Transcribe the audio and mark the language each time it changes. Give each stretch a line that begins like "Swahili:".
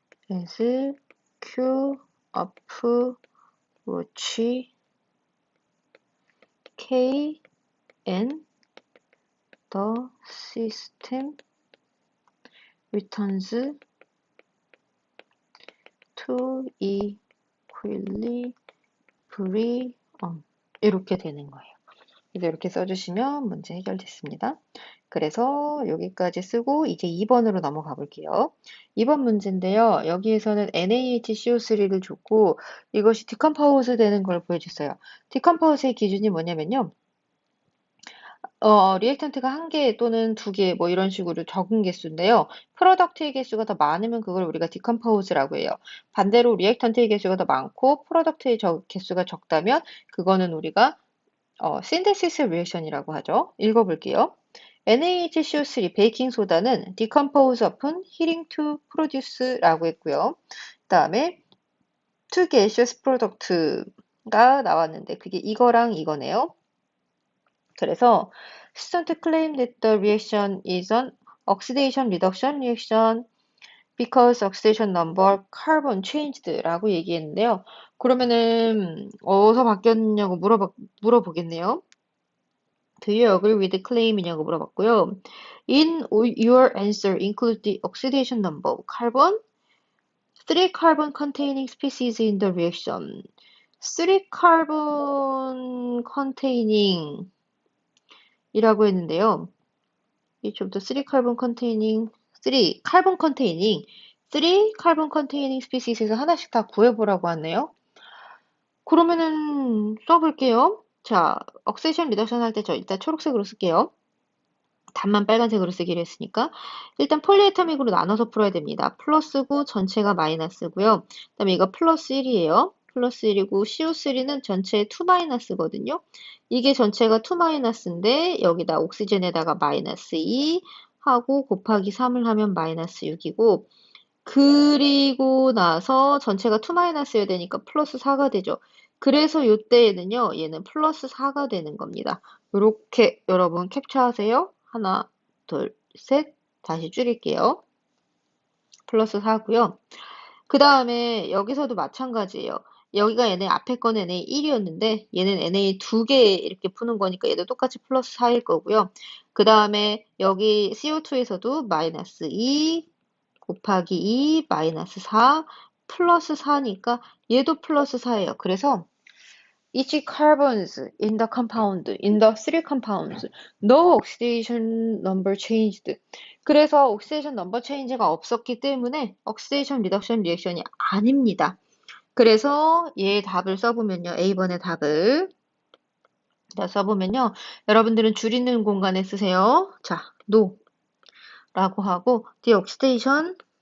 English: as Q approach K and the system returns to equilibrium.
Korean: 이렇게 되는 거예요. 그래서 이렇게 써주시면 문제 해결됐습니다. 그래서 여기까지 쓰고 이제 2번으로 넘어가 볼게요. 2번 문제인데요. 여기에서는 NaHCO3를 줬고 이것이 디컴포즈 되는 걸 보여줬어요. 디컴포즈의 기준이 뭐냐면요. 리액턴트가 1개 또는 2개 뭐 이런 식으로 적은 개수인데요. 프로덕트의 개수가 더 많으면 그걸 우리가 디컴포즈라고 해요. 반대로 리액턴트의 개수가 더 많고 프로덕트의 개수가 적다면 그거는 우리가
English: synthesis reaction
Korean: 이라고 하죠. 읽어볼게요.
English: NaHCO3
Korean: 베이킹소다는
English: decompose upon heating to produce라고 했고요.
Korean: 그 다음에
English: two gaseous product
Korean: 가 나왔는데 그게 이거랑 이거네요. 그래서
English: student claim that the reaction is an oxidation reduction reaction because oxidation number carbon changed라고
Korean: 얘기했는데요. 그러면은 어디서 바뀌었냐고 물어보겠네요.
English: Do you agree with the claim이냐고
Korean: 물어봤고요.
English: In your answer include the oxidation number of carbon, 3 carbon containing species in the reaction. 3 carbon containing
Korean: 이라고 했는데요.
English: 이좀더 3 carbon containing, 3 carbon containing, 3 carbon containing species에서
Korean: 하나씩 다 구해보라고 하네요. 그러면은 써볼게요. 자, 억세션 리덕션 할 때 저 일단 초록색으로 쓸게요. 답만 빨간색으로 쓰기로 했으니까 일단 폴리에터믹으로 나눠서 풀어야 됩니다. 플러스고 전체가 마이너스고요. 그다음에 이거 플러스 1이에요. 플러스 1이고 CO3는 전체 2 마이너스거든요. 이게 전체가 2 마이너스인데 여기다 옥시젠에다가 마이너스 2 하고 곱하기 3을 하면 마이너스 6이고 그리고 나서 전체가 2 마이너스여야 되니까 플러스 4가 되죠. 그래서 이때에는요, 얘는 플러스 4가 되는 겁니다. 이렇게 여러분 캡처하세요. 하나, 둘, 셋. 다시 줄일게요. 플러스 4고요. 그 다음에 여기서도 마찬가지예요. 여기가 얘네 앞에 건 NA 1이었는데 얘는 NA 2개 이렇게 푸는 거니까 얘도 똑같이 플러스 4일 거고요. 그 다음에 여기 CO2에서도 마이너스 2 곱하기 2 마이너스 4 플러스 4니까 얘도 플러스 4예요. 그래서
English: each carbons in the compound, in the three compounds, no oxidation number changed.
Korean: 그래서 oxidation number change가 없었기 때문에 oxidation reduction 리액션이 아닙니다. 그래서 얘 답을 써보면요. A번의 답을 써보면요. 여러분들은 줄이는 공간에 쓰세요. 자,
English: no
Korean: 라고 하고
English: the oxidation